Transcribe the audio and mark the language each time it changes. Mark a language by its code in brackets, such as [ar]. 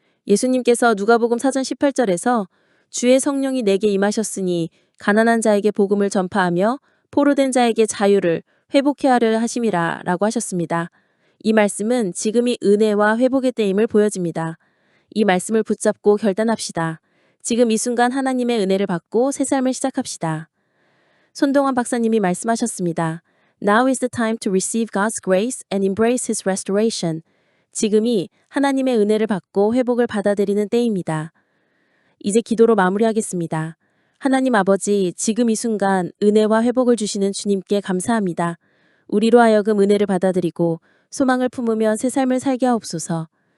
[ko] 예수님께서 누가복음 4장 18절에서 주의 성령이 내게 임하셨으니 가난한 자에게 복음을 전파하며 포로된 자에게 자유를 회복케 하려 하심이라 라고 하셨습니다. 이 말씀은 지금이 은혜와 회복의 때임을 보여줍니다. 이 말씀을 붙잡고 결단합시다. 지금 이 순간 하나님의 은혜를 받고 새 삶을 시작합시다. 손동원 박사님이 말씀하셨습니다. [en] Now is the time to receive God's grace and embrace His restoration. [ko] 지금이 하나님의 은혜를 받고 회복을 받아들이는 때입니다. 이제 기도로 마무리하겠습니다. 하나님 아버지, 지금 이 순간 은혜와 회복을 주시는 주님께 감사합니다. 우리로 하여금 은혜를 받아들이고 소망을 품으며 새 삶을 살게 하옵소서.